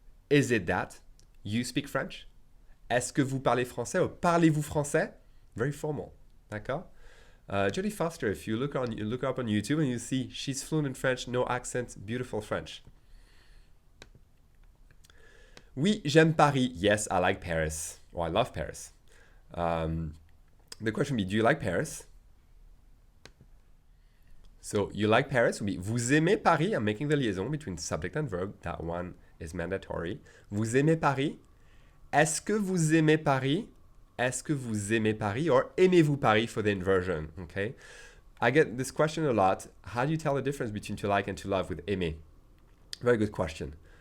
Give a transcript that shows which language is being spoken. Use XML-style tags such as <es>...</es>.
<en>Is it that you speak French?</en> <fr>Est-ce que vous parlez français? Or parlez-vous français?</fr> <en>Very formal. D'accord? Jodie Foster, if you look her up on YouTube and you see she's fluent in French, no accent, beautiful French.</en> <fr>Oui, j'aime Paris.</fr> <en>Yes, I like Paris. Or I love Paris. The question would be, do you like Paris? So, you like Paris would be,</en> <fr>vous aimez Paris?</fr> <en>I'm making the liaison between subject and verb. That one is mandatory.</en> <fr>Vous aimez Paris? Est-ce que vous aimez Paris? Est-ce que vous aimez Paris?</fr> <en>Or</en> <fr>aimez-vous Paris</fr> <en>for the inversion? Okay. I get this question a lot. How do you tell the difference between to like and to love with aimer? Very good question.</en>